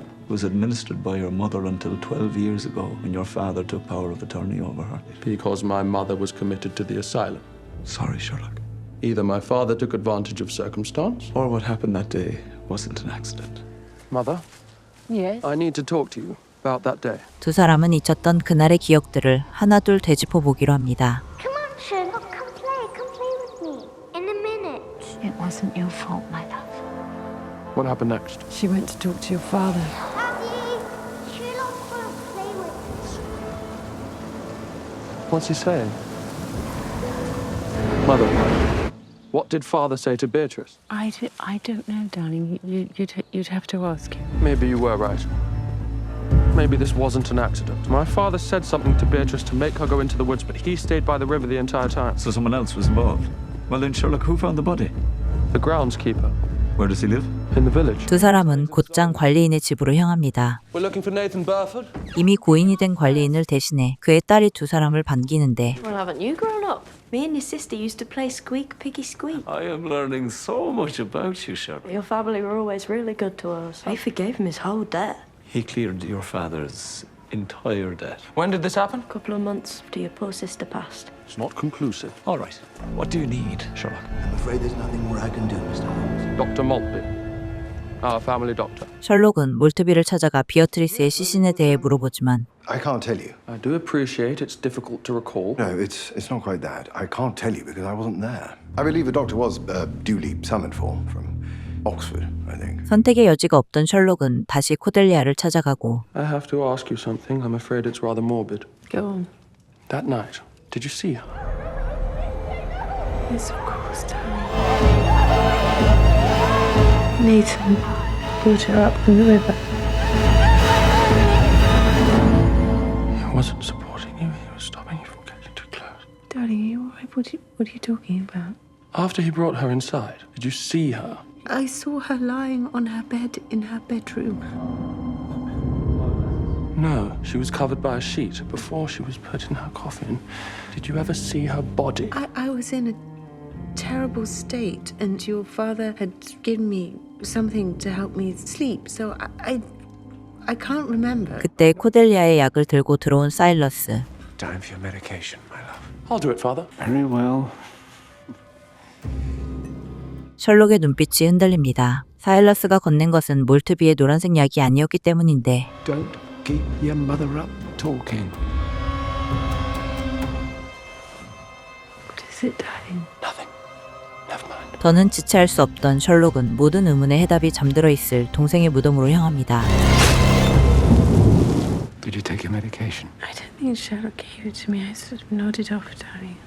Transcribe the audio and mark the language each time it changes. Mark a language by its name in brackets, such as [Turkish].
[English] It was administered by your mother until 12 years ago when your father took power of attorney over her. Because my mother was committed to the asylum. Sorry, Sherlock. Either my father took advantage of circumstance, or what happened that day wasn't an accident. Mother, Yes? I need to talk to you about that day. [Korean] 두 사람은 잊혔던 그날의 기억들을 하나둘 되짚어 보기로 합니다. [English] Come on, Sherlock, come play with me. In a minute. It wasn't your fault, my love. What happened next? She went to talk to your father. Daddy, Sherlock won't play with me. What's he saying? Mother, what did father say to Beatrice? I don't know, darling. You'd have to ask him. Maybe you were right. Maybe this wasn't an accident. My father said something to Beatrice to make her go into the woods, but he stayed by the river the entire time. So someone else was involved. Well then, Sherlock, who found the body? The groundskeeper. Where does he live? In the village. [Korean] 두 사람은 곧장 관리인의 집으로 향합니다. [English] We're looking for Nathan Burford. [Korean] 이미 고인이 된 관리인을 대신해 그의 딸이 두 사람을 반기는데 [English] Well, haven't you grown up? Me and your sister used to play Squeak, Piggy, Squeak. I am learning so much about you, Sherlock. Your family were always really good to us. I forgave him his whole debt. He cleared your father's entire debt. When did this happen? A couple of months after your poor sister passed. It's not conclusive. All right. What do you need, Sherlock? I'm afraid there's nothing more I can do, Mr. Holmes. Dr. Maltby, our family doctor. [Korean] 셜록은 몰트비를 찾아가 비어트리스의 시신에 대해 물어보지만 [English] I can't tell you. I do appreciate it's difficult to recall. No, it's not quite that. I can't tell you because I wasn't there. I believe the doctor was duly summoned for from Oxford, I think. [Korean] 선택의 여지가 없던 셜록은 다시 코델리아를 찾아가고 [English] I have to ask you something. I'm afraid it's rather morbid. Go on. That night, did you see her? Yes, of course, darling. Nathan brought her up from the river. He wasn't supporting you. He was stopping you from getting too close. Darling, are you all right? What are you talking about? After he brought her inside, did you see her? I saw her lying on her bed in her bedroom. No, she was covered by a sheet before she was put in her coffin. Did you ever see her body? I was in a terrible state, and your father had given me something to help me sleep, so I can't remember. [Korean] 그때 코델리아의 약을 들고 들어온 사일러스. [English] Time for your medication, my love. I'll do it, father. Very well. [Korean] 셜록의 눈빛이 흔들립니다. 사일러스가 건넨 것은 몰트비의 노란색 약이 아니었기 때문인데 [English] Don't keep your mother up talking. What is it, darling? Nothing. Never mind. [Korean] 더는 지체할 수 없던 셜록은 모든 의문의 해답이 잠들어 있을 동생의 무덤으로 향합니다. [English] Did you take your medication? I don't think Sherlock gave it to me. I sort of nodded off, darling.